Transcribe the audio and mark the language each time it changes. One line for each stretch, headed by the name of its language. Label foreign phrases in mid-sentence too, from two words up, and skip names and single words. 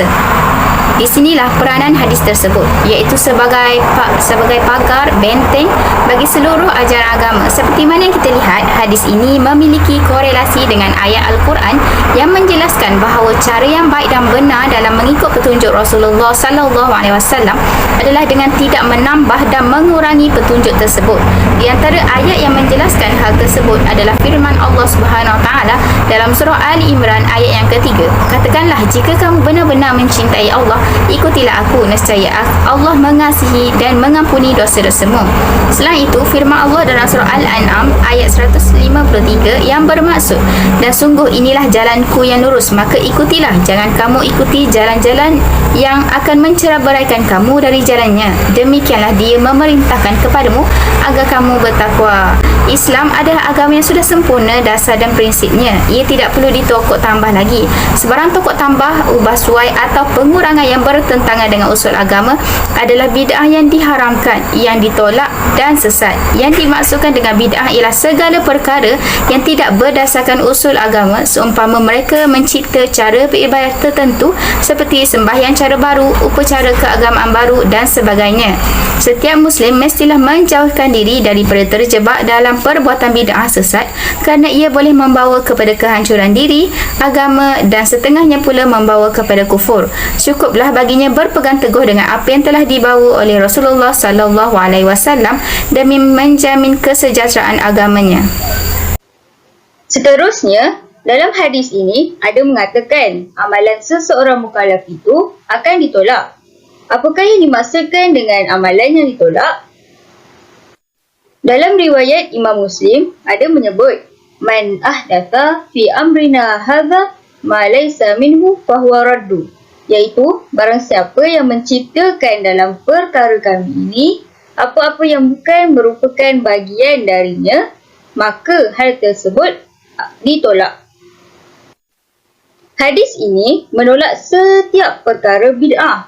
Malay: Di sinilah peranan hadis tersebut, iaitu sebagai pagar benteng bagi seluruh ajaran agama. Seperti mana yang kita lihat, hadis ini memiliki korelasi dengan ayat Al-Quran yang menjelaskan bahawa cara yang baik dan benar dalam mengikut petunjuk Rasulullah
Arabic: صلى الله عليه وسلم
Malay: adalah dengan tidak menambah dan mengurangi petunjuk tersebut. Di antara ayat yang menjelaskan hal tersebut adalah firman Allah
Arabic: سبحانه وتعالى
Malay: dalam surah Ali Imran ayat yang ketiga. Katakanlah, jika kamu benar-benar mencintai Allah, ikutilah aku, nescaya Allah mengasihi dan mengampuni dosa-dosamu. Selain itu, firman Allah dalam surah Al-An'am ayat 153 yang bermaksud, dan sungguh inilah jalanku yang lurus, maka ikutilah, jangan kamu ikuti jalan-jalan yang akan menceraiberaikan kamu dari jalannya. Demikianlah dia memerintahkan kepadamu agar kamu bertakwa. Islam adalah agama yang sudah sempurna dasar dan prinsipnya. Ia tidak perlu ditokok tambah lagi. Sebarang tokok tambah, ubah suai atau pengurangan yang bertentangan dengan usul agama adalah bid'ah yang diharamkan, yang ditolak dan sesat. Yang dimaksudkan dengan bid'ah ialah segala perkara yang tidak berdasarkan usul agama, seumpama mereka mencipta cara beribadat tertentu seperti sembahyang cara baru, upacara keagamaan baru dan sebagainya. Setiap Muslim mestilah menjauhkan diri daripada terjebak dalam perbuatan bid'ah sesat, kerana ia boleh membawa kepada kehancuran diri, agama dan setengahnya pula membawa kepada kufur. Cukuplah baginya berpegang teguh dengan apa yang telah dibawa oleh Rasulullah
Arabic: صلى الله عليه وسلم
Malay: demi menjamin kesejahteraan agamanya. Seterusnya, dalam hadis ini ada mengatakan amalan seseorang mukallaf itu akan ditolak. Apakah yang dimaksudkan dengan amalan yang ditolak? Dalam riwayat Imam Muslim ada menyebut
Arabic: من أحدث في أمرنا هذا ما ليس منه فهو رد,
Malay: iaitu barang siapa yang menciptakan dalam perkara kami ini apa-apa yang bukan merupakan bagian darinya, maka hal tersebut ditolak. Hadis ini menolak setiap perkara bid'ah.